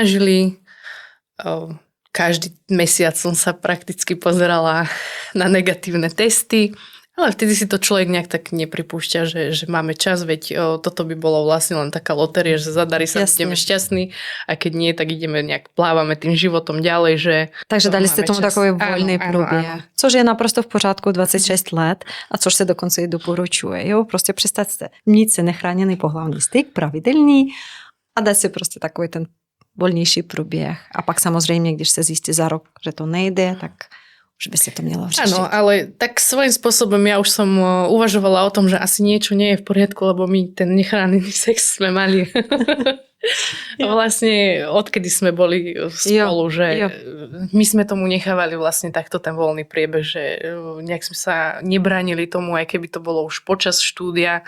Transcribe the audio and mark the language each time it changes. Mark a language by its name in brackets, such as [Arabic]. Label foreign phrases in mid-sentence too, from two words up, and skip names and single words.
[Slovak] Každý mesiac som sa prakticky pozerala na negatívne testy. Ale vtedy si to človek nejak tak nepripúšťa, že máme čas, veď toto by bolo vlastne len taká lotéria, že zadarí sa, budeme šťastní a keď nie, tak ideme nejak plávame tým životom ďalej, že... [Czech] Takže dali ste tomu takový voľný průběh. Což je naprosto v pořádku 26 let a což se dokonce i doporučuje. Jo? Prostě představte mít se nechráněný pohlavní styk, pravidelný a dát si prostě takový ten voľnější průběh. A pak samozřejmě, když se zjistí za rok, že to nejde, tak že by sa to mělo řešiť. [Slovak] Áno, ale tak svojím spôsobom ja už som uvažovala o tom, že asi niečo nie je v poriadku, lebo my ten nechránený sex sme mali vlastne odkedy sme boli spolu, že my sme tomu nechávali vlastne takto ten voľný priebeh, že nejak sme sa nebránili tomu, aj keby to bolo už počas štúdia.